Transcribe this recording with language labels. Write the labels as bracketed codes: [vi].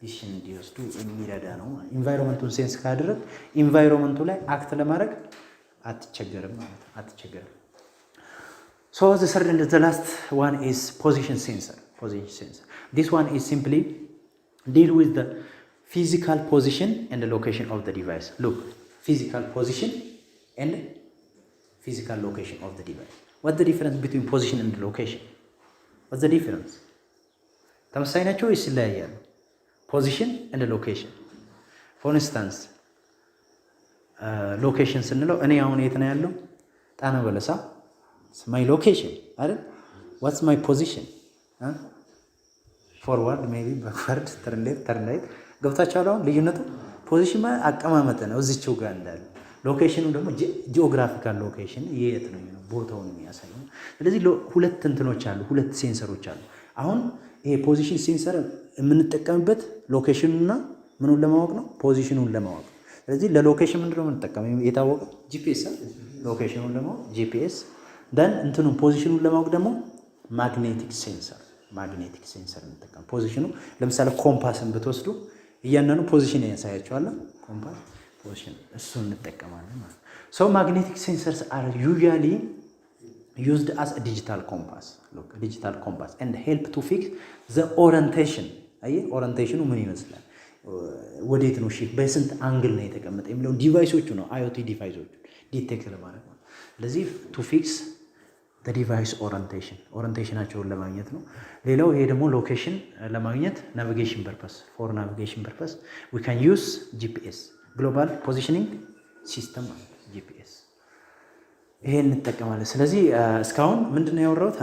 [am] እንዲወስዱ የሚረዳ ነው። ኢንቫይሮንመንቱን ሴንስ ካደረግ ኢንቫይሮንመንቱ ላይ አክት ለማድረግ አትቸገርም ማለት ነው። አትቸገርም። [en] So the last one is position sensor. This one is simply deal with the physical position and the location of the device. Look, physical position and physical location of the device. What's the difference between position and location? What's the difference? [am] ተመሳሳይ ናቸው ወይስ ይለያያሉ? [en] Position and location. For instance, location [am] ስንለው እኔ አሁን የት ነው ያለው? [en] ጣና በለሳ my location አይደል? what's my position? forward maybe backward turn left turn right [am] ገብታችኋል? አሁን ልዩነቱ ፖዚሽን ማለት አቀማመጥ ነው እዚህው ጋር እንዳለ። ሎኬሽኑ ደግሞ ጂኦግራፊካል ሎኬሽን የት ነው ቦታውን የሚያሳይ ነው። ስለዚህ ሁለት እንትኖች አሉ፣ ሁለት ሴንሰሮች አሉ። አሁን ይሄ ፖዚሽን ሴንሰር የምንጠቀምበት ሎኬሽኑና ምኑን ለማወቅ ነው? ፖዚሽኑን ለማወቅ። ስለዚህ ለሎኬሽን ምንድነው የምንጠቀመው? የታወቀ ጂፒኤስ ሎኬሽኑን ለማወቅ ጂፒኤስ ደን እንትኑን ፖዚሽኑን ለማወቅ ደግሞ ማግኔቲክ ሴንሰር እንጠቀም። ፖዚሽኑ ለምሳሌ ኮምፓስን ብትወስዱ እያንዳንዱ ፖዚሽን ያሳያቸዋል። ኮምፓስ ፖዚሽን እሱን እንጠቀማለን ማለት ነው። [en] ሶ ማግኔቲክ ሴንሰርስ አር ዩዥዋሊ used as a digital compass. Look, digital compass and help to fix the orientation. [am] ኦሪንቴሽኑ ምን ይመስላል? ወዴት ነው ሺፍት በስንት አንግል ነው የተቀመጠ የሚለው ዲቫይሶቹ ነው IoT ዲቫይሶቹ ዲቴክት ለማድረግ ነው። ስለዚህ to fix the device ኦሪንቴሽናቸውን ለማግኘት ነው። ሌላው ይሄ ደግሞ ሎኬሽን ለማግኘት ናቪጌሽን ፐርፐስ [en] for navigation purpose we can use GPS global positioning system [am] GPS ይሄን እንጠቀማለን። ስለዚህ እስካሁን ምንድነው ያወራሁት?